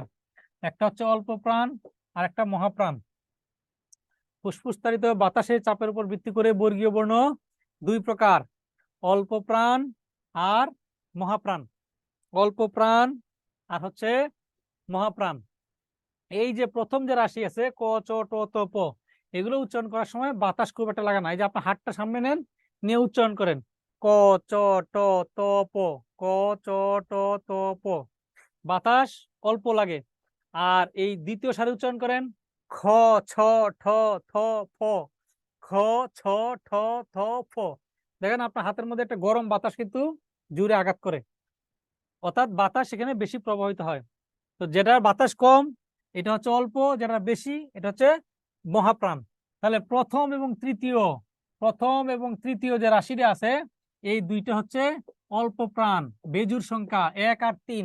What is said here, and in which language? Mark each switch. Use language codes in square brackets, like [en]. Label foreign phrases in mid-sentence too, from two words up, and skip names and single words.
[bn] একটা হচ্ছে অল্প প্রাণ আর একটা মহাপ্রাণ। ফুসফুসতাড়িত বাতাসের চাপের উপর ভিত্তি করে বর্গীয় বর্ণ 2 প্রকার, অল্প প্রাণ আর মহাপ্রাণ। অল্প প্রাণ আর হচ্ছে মহাপ্রাণ। এই যে প্রথম যে রাশি আছে ক চ ট ত প, এগুলো উচ্চারণ করার সময় বাতাস খুব একটা লাগে না। এই যে আপনার হাতটা সামনে নেন, নিয়ে উচ্চারণ করেন ক চ ট ত প, ক চ ট ত প, বাতাস অল্প লাগে। আর এই দ্বিতীয় সারি উচ্চারণ করেন খ ছ ঠ থ ফ, খ ছ ঠ থ ফ। দেখেন আপনার হাতের মধ্যে একটা গরম বাতাস কিন্তু জুড়ে আঘাত করে, অর্থাৎ বাতাস সেখানে বেশি প্রবাহিত হয়। তো যেটার বাতাস কম এটা হচ্ছে অল্প, যেটা বেশি এটা হচ্ছে মহাপ্রাণ। তাহলে প্রথম এবং তৃতীয় যে রাশিটা আছে, এই দুইটা হচ্ছে অল্প প্রাণ, বেজুর সংখ্যা 1 আর 3।